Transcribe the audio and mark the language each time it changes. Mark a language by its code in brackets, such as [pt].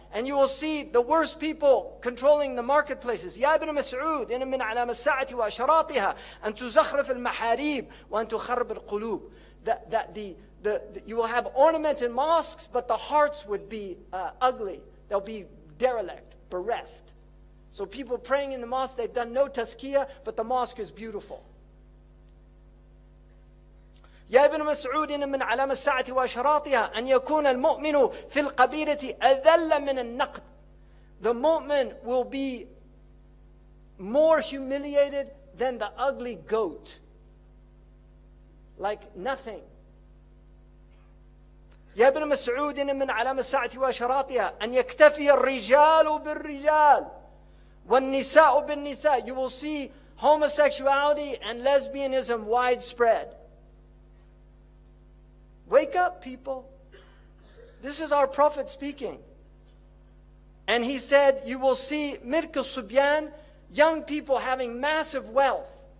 [en] And you will see the worst people controlling the marketplaces. [ar] يا ابن مسعود إن من أعلام الساعة وأشراطها أن تزخرف المحاريب وأن تخرب القلوب. [en] That you will have ornamented mosques, but the hearts would be ugly. They'll be derelict, bereft. So people praying in the mosque, they've done no tazkiyah, but the mosque is beautiful. [ar] يا ابن مسعود إن من علام الساعة وأشراطها أن يكون المؤمن في القبيلة أذل من النقد. [en] The mu'min will be more humiliated than the ugly goat. Like nothing. [ar] يا ابن مسعود إن من علام الساعة وأشراطها أن يكتفي الرجال بالرجال والنساء بالنساء. [en] You will see homosexuality and lesbianism widespread. Wake up, people. This is our Prophet speaking. And he said, you will see Mirk al-Subyan, young people having massive wealth.